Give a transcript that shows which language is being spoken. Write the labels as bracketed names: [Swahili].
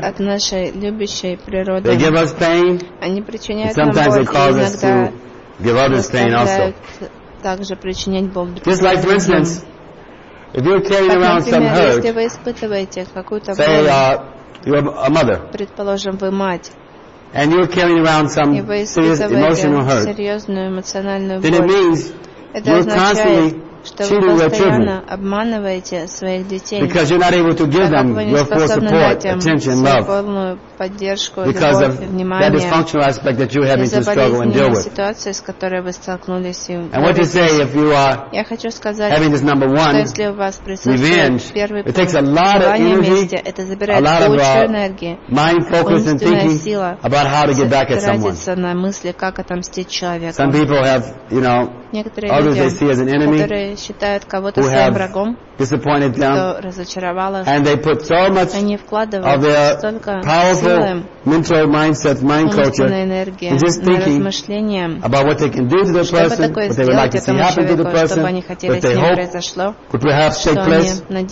[Russian] От нашей любящей природы. [English] They give us pain. [Russian] Они причиняют нам боль. [English] Sometimes they cause us to give others pain also. [Russian] Также причинять боль другим. [English] Just like, for instance, if you're carrying around some hurt, [Russian] если вы испытываете какую-то боль, [English] say, you're a mother, [Russian] предположим, вы мать, [English] and you're carrying around some serious emotional hurt, [Russian] серьезную эмоциональную [English] then [Russian] боль, [English] it means you're constantly cheating your children, [Russian] обманываете своих детей, [English] because you're not able to give them your full support, attention, love, [Russian] полную поддержку, [English] because [Russian] любовь, [English] of [Russian] внимание, [English] that dysfunctional aspect that you're having to struggle and deal with. [Russian] Ситуации, с которой вы столкнулись, [English] and what to say if you are [Russian] сказать, [English] having this number one, [Russian] что, если у вас [English] revenge, [Russian] пункт, [English] it takes a lot of energy, [Russian] месте, это забирает [English] a lot of [Russian] энергии, [English] mind focus and thinking [Russian] сила, [English] about how to get back at someone. [Russian] На мысли, как отомстить человеку. [English] Some people have, you know, [Russian] некоторые [English] others they see as an enemy, [Russian] считают кого-то своим врагом, [English] disappointed them, [Russian] кто разочаровал их, [English] and they put so much of their powerful mental mindset, mind culture, [Russian] энергии, [English] and just thinking about what they can do to the person, what they would like to see happen to the person, what they hope could perhaps take place.